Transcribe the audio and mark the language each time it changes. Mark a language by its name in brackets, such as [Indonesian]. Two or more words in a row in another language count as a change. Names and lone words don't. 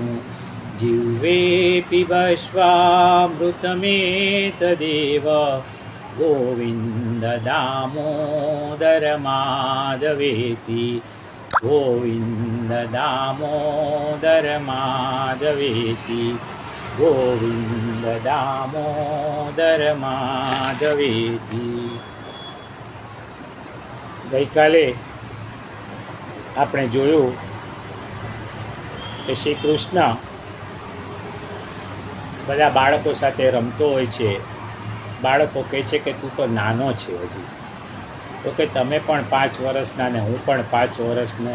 [Sanskrit] जिह्वे पिबश्वामृतमेतदेव, गोविन्द दामोदर माधवेति। गोविन्द दामोदर माधवेति। गोविन्द दामोदर माधवेति। [Gujarati] ગઈકાલે આપણે જોયું કે શ્રી કૃષ્ણ બધા બાળકો સાથે રમતો હોય છે. બાળકો કહે છે કે તું તો નાનો છે હજી, તો કે તમે પણ 5 વર્ષના ને હું પણ 5 વર્ષનો.